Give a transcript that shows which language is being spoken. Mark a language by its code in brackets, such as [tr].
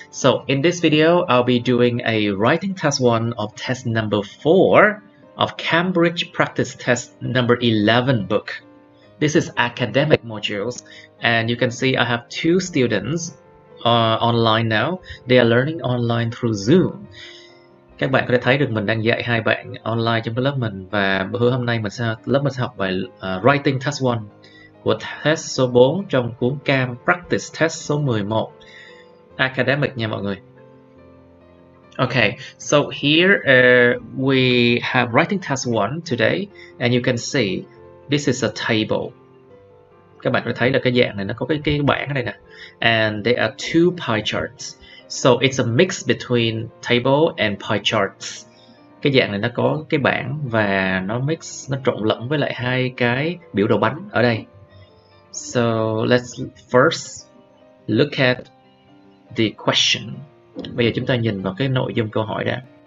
[en] So in this video, I'll be doing a writing test 1 of test number 4 of Cambridge practice test number 11 book. This is academic modules and you can see I have two students online now. They are learning online through Zoom. [vi] Các bạn có thể thấy được mình đang dạy hai bạn online trong cái lớp mình, và bữa hôm nay lớp mình sẽ học bài writing test 1 của test số 4 trong cuốn Cam Practice Test số 11 Academic nha mọi người. [en] Okay, so here we have writing test 1 today and you can see this is a table. [vi] Các bạn có thấy là cái dạng này nó có cái bảng ở đây nè. [en] And there are two pie charts. So it's a mix between table and pie charts. [vi] Cái dạng này nó có cái bảng và nó trộn lẫn với lại hai cái biểu đồ bánh ở đây. [en] So let's first look at the question. [vi] Bây giờ chúng ta nhìn vào cái nội dung câu hỏi đã.